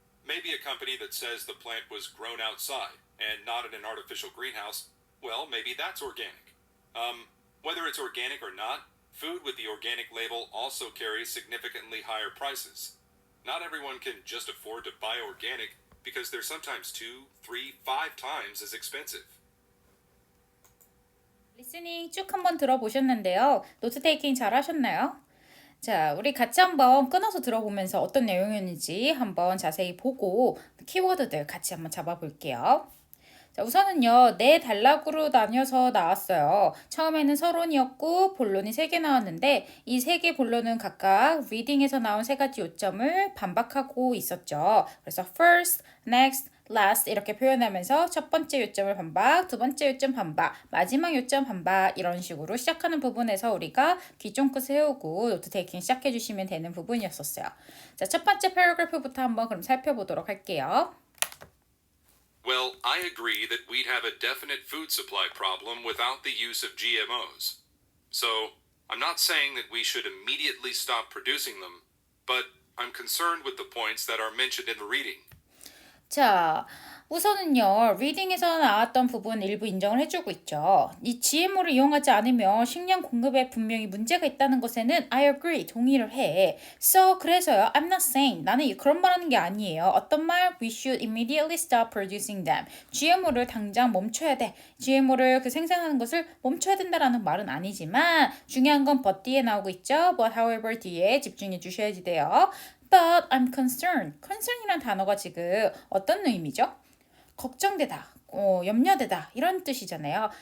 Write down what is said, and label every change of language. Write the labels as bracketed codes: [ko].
[en] Maybe a company that says the plant was grown outside and not in an artificial greenhouse, well, maybe that's organic. Whether it's organic or not, food with the organic label also carries significantly higher prices. Not everyone can just afford to buy organic because they're sometimes 2, 3, 5 times as expensive. [ko] 리스닝 쭉 한번 들어보셨는데요. 노트 테이킹 잘 하셨나요? 자, 우리 같이 한번 끊어서 들어보면서 어떤 내용이었는지 한번 자세히 보고 키워드들 같이 한번 잡아볼게요. 자, 우선은요, 네 단락으로 나뉘어서 나왔어요. 처음에는 서론이었고, 본론이 3개 나왔는데, 이 3개 본론은 각각 리딩에서 나온 3가지 요점을 반박하고 있었죠. 그래서 first, next, last 이렇게 표현하면서 첫 번째 요점을 반박, 두 번째 요점 반박, 마지막 요점 반박 이런 식으로 시작하는 부분에서 우리가 귀 쫑긋 세우고 노트 테이킹 시작해 주시면 되는 부분이었었어요. 자, 첫 번째 패러그래프부터 한번 그럼 살펴보도록 할게요. [en] Well, I agree that we'd have a definite food supply problem without the use of GMOs. So, I'm not saying that we should immediately stop producing them, but I'm concerned with the points that are mentioned in the reading. [ko] 자, 우선은요, 리딩에서 나왔던 부분 일부 인정을 해주고 있죠. 이 GMO를 이용하지 않으면 식량 공급에 분명히 문제가 있다는 것에는 [en] I agree, [ko] 동의를 해. So, 그래서요, [en] I'm not saying, [ko] 나는 그런 말 하는 게 아니에요. 어떤 말? [en] We should immediately stop producing them. [ko] GMO를 당장 멈춰야 돼. GMO를 생산하는 것을 멈춰야 된다라는 말은 아니지만, 중요한 건 but 뒤에 나오고 있죠. But however 뒤에 집중해 주셔야지 돼요. [en] But I'm concerned. [ko] concern이란 단어가 지금 어떤 의미죠? 걱정되다, 염려되다 이런 뜻이잖아요.